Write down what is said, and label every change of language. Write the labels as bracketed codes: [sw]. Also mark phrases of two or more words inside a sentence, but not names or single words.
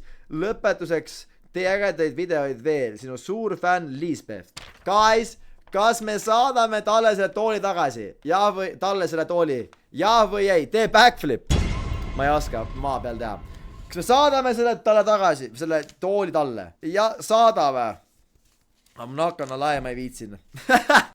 [et] Lõpetuseks, tee ägedaid videoid veel. Sinu suur fänn Liisbeth. Guys, kas me saadame talle selle tooli tagasi? Ja või talle selle tooli? Ja või ei? Tee backflip. Ma ei oska maa peal teha. Kas me saadame selle talle tagasi? Selle tooli talle? Ja saadame. [en] I'm not gonna lie, [et] ma ei viitsin.